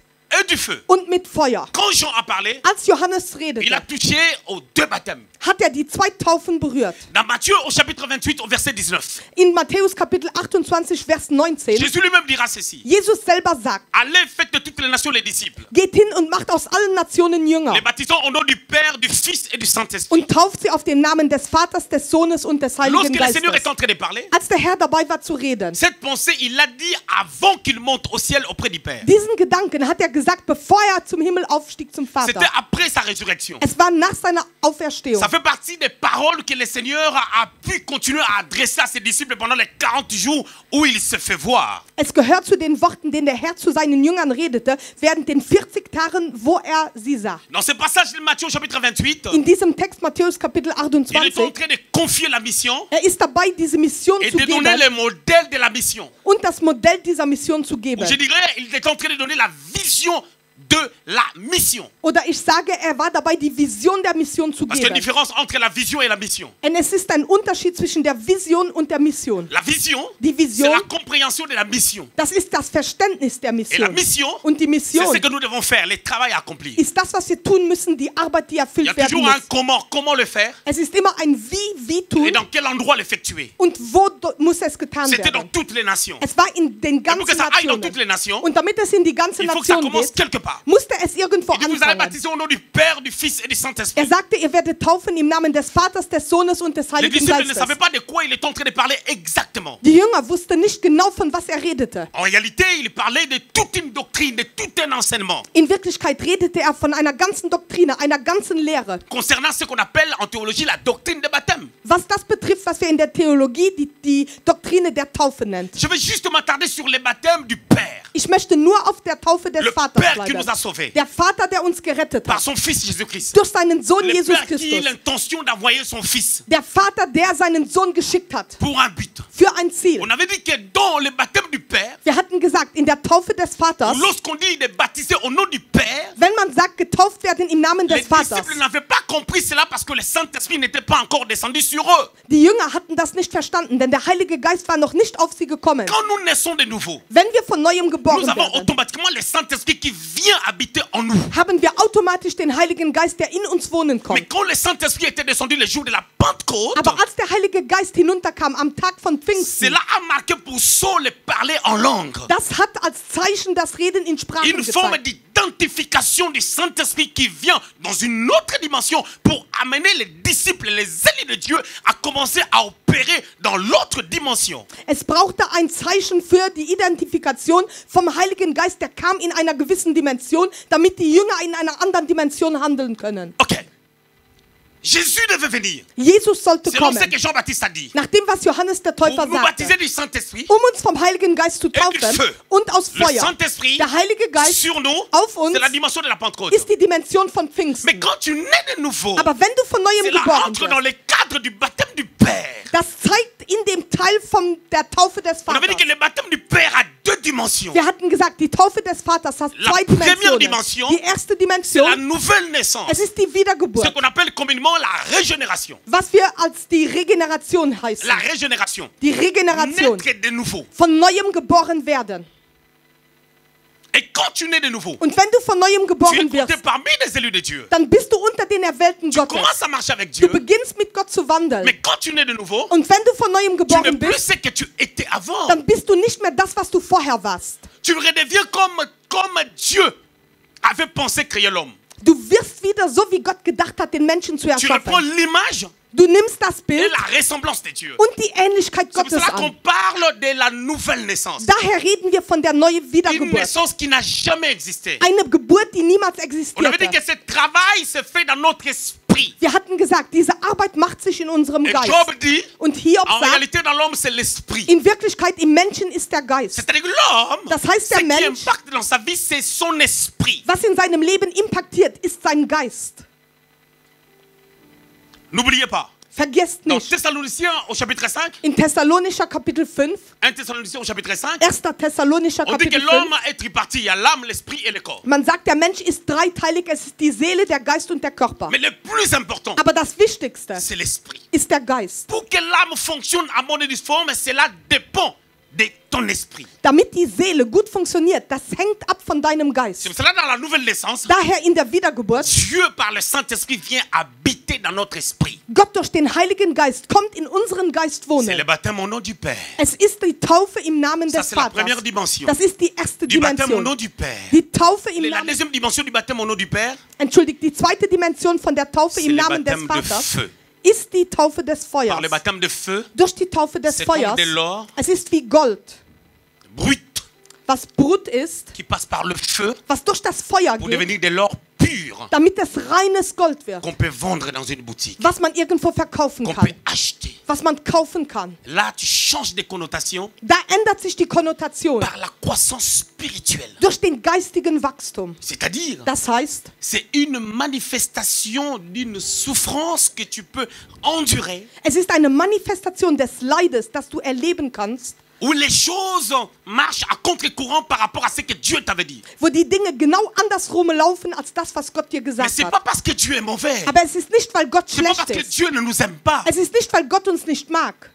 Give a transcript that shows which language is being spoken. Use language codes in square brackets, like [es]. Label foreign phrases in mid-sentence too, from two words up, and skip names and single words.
[fr] et du feu. [de] und mit Feuer. [fr] Quand Jean a parlé, [de] Als Johannes [fr] il a [de] redete, [fr] touché aux deux baptêmes. [de] hat er die zwei Taufen berührt. [fr] Dans Matthieu au chapitre 28 au verset 19, [de] In Matthäus Kapitel 28, Vers 19, [fr] Jésus lui-même dira ceci. [de] Jesus selber sagt, [fr] Allez, faites de toutes les nations les disciples, [de] geht hin und macht aus allen Nationen Jünger [fr] les baptisant au nom du Père, du Fils et du Saint-Esprit. [de] und tauft sie auf den Namen des Vaters, des Sohnes und des Heiligen [fr] Lorsque le Seigneur [de] Geistes. [fr] est en train de parler, [de] Als der Herr dabei war zu reden, [fr] cette pensée, il l'a dit avant qu'il monte au ciel auprès du Père. [de] diesen Gedanken hat er gesagt, bevor er zum Himmel aufstieg zum [fr] C'était [de] Vater. [fr] après sa résurrection. [de] Es war nach seiner Auferstehung. [fr] Ça fait partie des paroles que le Seigneur a pu continuer à adresser à ses disciples pendant les 40 jours où il se fait voir. [de] Es gehört zu den Worten, denen der Herr zu seinen Jüngern redete, während den 40 Tagen, wo er sie sah. [fr] Dans ce passage de Matthieu au chapitre 28, [de] In diesem Text Matthäus Kapitel [fr] il est en 28, train de confier la mission [de] er ist dabei, diese Mission [fr] et [de] zu [fr] de donner [de] geben [fr] le modèle de la mission. [de] und das Modell dieser Mission zu geben. [fr] Je dirais, il est en train de donner la vision de la mission. [de] Oder ich sage, er war dabei, die Vision der Mission zu [fr] Parce qu'il y a une [de] geben. [fr] différence entre la vision et la mission. [de] Denn es ist ein Unterschied zwischen der Vision und der Mission. [fr] La vision, [de] Die [fr] c'est [de] Vision, [fr] la compréhension de la mission. [de] das ist das Verständnis der [fr] Et la [de] Mission. [fr] mission, [de] Und die [fr] c'est [de] Mission [fr] ce que nous devons faire, le travail à accomplir. [de] ist das, was wir tun müssen, die Arbeit, die [fr] Il y [de] erfüllt [fr] a [de] werden [fr] toujours un [de] muss. [fr] comment le faire [de] Es ist immer ein wie [fr] et [de] tun [fr] dans quel endroit l'effectuer. [de] und wo muss es getan [fr] C'était dans [de] werden. [fr] toutes les nations. [de] Es war in den [fr] Et pour que [de] ganzen [fr] ça aille dans toutes [de] Nationen. [fr] les nations, [de] Und damit es in die ganze [fr] il faut que ça [de] Nation [fr] commence [de] geht, [fr] quelque part. [de] musste es irgendwo [fr] Il dit, vous allez [de] anfangen. [fr] baptiser au nom du Père, du Fils et du Saint-Esprit. [de] Er sagte, ihr werdet taufen im Namen des Vaters, des Sohnes und des [fr] Les [de] Heiligen [fr] disciples ne [de] Geistes. [fr] savaient pas de quoi il est en train de parler exactement. [de] Die Jünger wussten nicht genau, von was er redete. [fr] En réalité, il parlait de toute une doctrine, de tout un enseignement [de] In Wirklichkeit redete er von einer ganzen Doktrine, einer ganzen Lehre. [fr] concernant ce qu'on appelle en théologie la doctrine de baptême. [de] Was das betrifft, was wir in der Theologie die Doktrine der Taufe nennt. [fr] Je vais juste m'attarder sur le baptême du Père, [de] Ich möchte nur auf der Taufe des [fr] le [de] Vaters [fr] Père qui [de] bleiben. [fr] nous a sauvés [de] Der Vater, der uns gerettet [fr] par [de] hat. [fr] son Fils Jésus-Christ. [de] Durch seinen Sohn [fr] Le Jesus Père qui a [de] Christus. [fr] l'intention d'envoyer son Fils [de] Der Vater, der seinen Sohn geschickt hat. [fr] pour un but. [de] Für ein Ziel. [fr] On avait dit que dans le baptême du Père, [de] Wir hatten gesagt, in der Taufe des Vaters, [fr] ou lorsqu'on dit de baptiser au nom du Père, [de] wenn man sagt, getauft werden im Namen [fr] les [de] des Vaters. [fr] disciples n'avaient pas compris cela parce que le Saint-Esprit n'était pas encore descendu sur eux. [de] Die Jünger hatten das nicht verstanden, denn der Heilige Geist war noch nicht auf sie gekommen. [fr] Quand nous naissons de nouveau, [de] Wenn wir von Neuem geboren [fr] nous avons [de] werden, [fr] automatiquement le Saint-Esprit qui vient habiter en nous. [de] haben wir automatisch den Heiligen Geist, der in uns wohnen [fr] Mais [de] kommt. [fr] quand le Saint-Esprit était descendu le jour de la Pentecôte, [de] Aber als der Heilige Geist hinunterkam am Tag von Pfingsten, [fr] cela a marqué pour Saul le parler en langue. [de] das hat als Zeichen das Reden in Sprachen [fr] Une forme [de] gezeigt. [fr] d'identification du Saint-Esprit qui vient dans une autre dimension pour amener les disciples, les élus de Dieu à commencer à opérer dans l'autre dimension. [de] Es brauchte ein Zeichen für die Identifikation vom Heiligen Geist, der kam in einer gewissen Dimension, damit die Jünger in einer anderen Dimension handeln können. [fr] Ok. Jésus devait venir. [de] Jesus sollte [fr] Selon [de] kommen. [fr] ce que Jean-Baptiste a dit. [de] Nach dem, was Johannes der [fr] Pour [de] Täufer [fr] nous baptiser [de] sagte, [fr] du Saint-Esprit [de] uns vom Heiligen Geist zu taufen [fr] du Feu. [de] und aus [fr] Le [de] Feuer. [fr] Saint-Esprit [de] Der Heilige Geist [fr] sur nous, [de] auf uns [fr] c'est la dimension de la Pentecôte. [de] ist die Dimension von [fr] Mais [de] Pfingsten. [fr] quand tu nais de nouveau, [de] Aber wenn du von Neuem [fr] cela [de] geboren [fr] entre dans [de] wirst, [fr] le cadre du baptême du Père. [de] das zeigt in dem Teil von der Taufe des [fr] On avait dit [de] Vaters. [fr] que le baptême du Père a deux dimensions. [de] Wir hatten gesagt, die Taufe des Vaters hat [fr] La [de] zwei [fr] première [de] Dimensionen. [fr] dimension, [de] Die erste [fr] C'est la [de] Dimension, [fr] nouvelle naissance. [de] es ist die [fr] Ce [de] Wiedergeburt, [fr] qu'on appelle communément la régénération. [de] was wir als die Regeneration heißen. [fr] La régénération. [de] Die Regeneration, [fr] Naître de nouveau. [de] von Neuem geboren werden. [fr] Et quand tu nais de nouveau, [de] Und wenn du von Neuem [fr] tu es [de] geboren [fr] compté [de] wirst, [fr] parmi les élus de Dieu. [de] dann bist du unter den Erwählten [fr] Tu [de] Gottes. [fr] commences à marcher avec [de] Du [fr] Dieu. [de] beginnst mit Gott zu wandeln. [fr] Mais quand tu nais de nouveau, [de] Und wenn du von Neuem [fr] tu [de] geboren [fr] n'es plus [de] bist, [fr] ce que tu étais avant. [de] dann bist du nicht mehr das, was du vorher warst. [fr] Tu redeviens comme Dieu avait pensé créer l'homme. [de] Du wirst wieder so, wie Gott gedacht hat, den Menschen zu [fr] Tu reprends [de] erschaffen. [fr] l'image [de] Du nimmst das [fr] et [de] Bild [fr] la ressemblance de Dieu. [de] und die Ähnlichkeit [fr] C'est pour [de] Gottes [fr] cela qu'on [de] an. [fr] parle de la nouvelle naissance. [de] Daher reden wir von der neuen [fr] Une [de] Wiedergeburt. [fr] naissance qui n'a jamais existé. [de] Eine Geburt, die niemals [fr] On avait dit [de] existierte. [fr] que ce travail se fait dans notre esprit. [de] Wir hatten gesagt, diese Arbeit macht sich in unserem [fr] Et [de] Geist. [fr] Job dit, [de] Und Hiob [fr] en [de] sagt, [fr] réalité dans l'homme c'est l'esprit. [de] in Wirklichkeit im Menschen ist der Geist. [fr] C'est-à-dire que l'homme, [de] Das heißt, [fr] ce [de] der [fr] qui [de] Mensch, [fr] impacte dans sa vie, c'est son esprit. [de] was in seinem Leben impactiert, ist sein Geist. [fr] N'oubliez pas, [de] Vergesst [fr] dans [de] nicht, [fr] Thessaloniciens au chapitre 5, [de] in Thessalonischer Kapitel 5, [fr] 1 Thessaloniciens au chapitre 5, [de] 1. Thessalonischer [fr] on dit que [de] Kapitel [fr] l'homme 5, est tripartite, il y a l'âme, l'esprit et le corps. [de] man sagt, der Mensch ist dreiteilig, es ist die Seele, der Geist und der Körper. [fr] Mais le plus important, [de] Aber das Wichtigste [fr] c'est l'esprit. [de] ist der Geist. [fr] Pour que l'âme fonctionne à mon uniforme, cela dépend de ton esprit. [de] Damit die Seele gut funktioniert, das hängt ab von deinem Geist. [fr] C'est pour cela, dans la nouvelle naissance, [de] Daher in der Wiedergeburt, [fr] Dieu, par le Saint-Esprit, vient habiter dans notre esprit. [de] Gott durch den Heiligen Geist kommt in unseren Geist [fr] C'est le [de] wohnen. [fr] baptême au nom du Père. [de] Es ist die Taufe im Namen [fr] Ça, [de] des [fr] c'est la [de] Vaters. [fr] première dimension. [de] Das ist die erste [fr] Du baptême au nom [de] Dimension. [fr] du Père. [de] Die Taufe im [fr] Et la [de] Namen, [fr] deuxième dimension du baptême au nom du Père, [de] entschuldigt, die zweite Dimension von der Taufe [fr] c'est [de] im [fr] le [de] Namen des [fr] baptême de [de] Vaters [fr] feu. [de] ist die Taufe des [fr] Par [de] Feuers. [fr] le baptême de feu, [de] Durch die Taufe des [fr] c'est comme [de] Feuers, [fr] de l'or [de] es ist wie Gold, [fr] brut [de] was Brut ist, [fr] qui passe par le feu [de] was durch das Feuer [fr] pour [de] geht, [fr] devenir de l'or pur [de] damit es reines Gold wird, [fr] qu'on peut vendre dans une boutique, [de] was man irgendwo verkaufen [fr] qu'on [de] kann, [fr] peut acheter. [de] was man kaufen kann. [fr] Là, tu changes de connotation [de] Da ändert sich die Konnotation [fr] par la croissance spirituelle. [de] durch den geistigen Wachstum. [fr] C'est-à-dire, [de] Das heißt, [fr] c'est une manifestation d'une souffrance que tu peux endurer, [de] es ist eine Manifestation des Leides, das du erleben kannst, [fr] où les choses marchent à contre-courant par rapport à ce que Dieu t'avait dit. [de] wo die Dinge genau andersrum laufen als das, was Gott dir [fr] Mais [de] gesagt [fr] c'est [de] hat. [fr] pas parce que Dieu est mauvais. [de] Aber es ist nicht, weil Gott [fr] C'est pas [de] schlecht [fr] parce que [de] ist. [fr] Dieu ne nous aime pas. [de] Es ist nicht, weil Gott uns nicht mag.